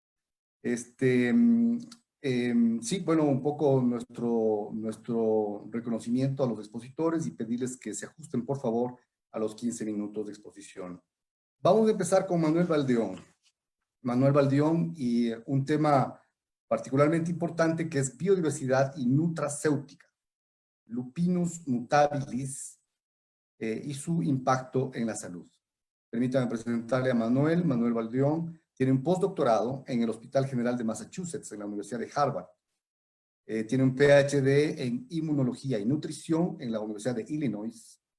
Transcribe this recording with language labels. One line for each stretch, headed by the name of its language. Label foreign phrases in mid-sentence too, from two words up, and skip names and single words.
Spanish: Sí, bueno, un poco nuestro reconocimiento a los expositores y pedirles que se ajusten, por favor, a los 15 minutos de exposición. Vamos a empezar con Manuel Baldeón. Manuel Baldeón y un tema particularmente importante, que es biodiversidad y nutracéutica, Lupinus mutabilis, y su impacto en la salud. Permítanme presentarle a Manuel. Manuel Baldeón tiene un postdoctorado en el Hospital General de Massachusetts, en la Universidad de Harvard. Tiene un PhD en Inmunología y Nutrición en la Universidad de Illinois.